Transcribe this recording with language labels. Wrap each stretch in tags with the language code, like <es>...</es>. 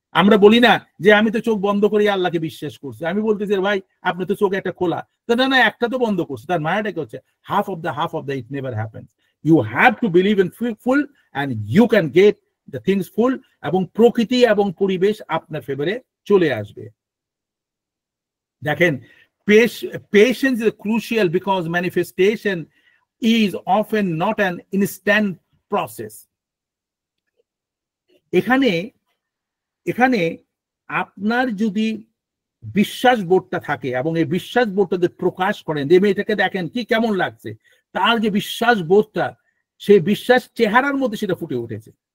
<bn>আমরা বলি না যে আমি তো চোখ বন্ধ করে আল্লাহকে বিশ্বাস করছি, আমি বলতেছি ভাই আপনি তো চোখ একটা খোলা, না না একটা তো বন্ধ করছে, তার মায়াটাকে হচ্ছে</bn> <en>Half of the it never happens. You have to believe in full and you can get the things full,</en> <bn>এবং প্রকৃতি এবং পরিবেশ আপনার ফেভারে চলে আসবে।</bn> <en>দেখেন, patience is crucial because manifestation is often not an instant process.</en> <bn>এখানে আপনার যদি বিশ্বাস বোধটা থাকে এবং এই বিশ্বাস বোধটা যদি প্রকাশ করেন, যে মেয়েটাকে দেখেন কি কেমন লাগছে, তার যে বিশ্বাস বোধটা, সেই বিশ্বাস চেহারার মধ্যে সেটা ফুটে উঠেছে।</bn>